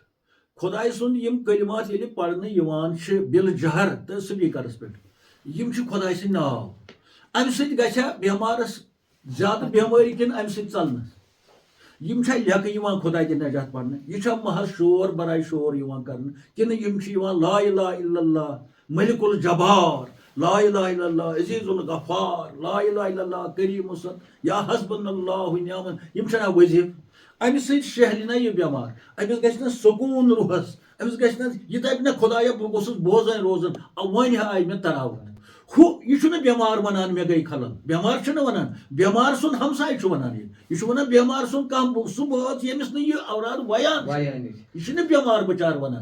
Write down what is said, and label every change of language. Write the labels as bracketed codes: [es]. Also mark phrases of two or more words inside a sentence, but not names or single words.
[ks] خۄداے سُنٛد یِم کلمات ییٚلہِ پرنہٕ یِوان چھِ [ar] بِل جہر [ks] تہٕ سپیٖکرس پٮ۪ٹھ یِم چھِ خۄداے سٕنٛدۍ ناو. اَمہِ سۭتۍ گژھِ ہا بٮ۪مارس زیادٕ بٮ۪مٲرۍ کِنہٕ اَمہِ سۭتۍ ژلنس. یِم چھا لیکھٕ یِوان خۄداے دِ نجات پرنہٕ یہِ چھا محض شور برایہِ شور یِوان کرنہٕ کِنہٕ یِم چھِ یِوان [ar] لا اِلہَ اِلَّا اللہ ملک الجبار لا اِلہَ اِلَّا اللہ عزیز الغفار لا اِلہَ اِلَّا اللہ کریم یا حسبنا اللہ ونعم [ks] یِم چھنا وظیٖفہٕ. اَمہِ سۭتۍ شہلہِ نہ یہِ بٮ۪مار أمِس گژھِ نہٕ سکوٗن روحس أمِس گژھِ نہٕ یہِ دپہِ نہ خۄدایا بہٕ گوٚژھُس بوزان روزُن وۄنۍ آیہِ مےٚ تراوت. ہُہ یہِ چھُنہٕ بٮ۪مار وَنان مےٚ گٔے خلل بٮ۪مار چھُنہٕ وَنان بٮ۪مار سُنٛد ہمساے چھُ وَنان یہِ چھُ وَنان بٮ۪مار سُنٛد کانٛہہ سُہ بٲژ ییٚمِس نہٕ یہِ اوراد ویان یہِ چھُنہٕ بٮ۪مار بِچار وَنان.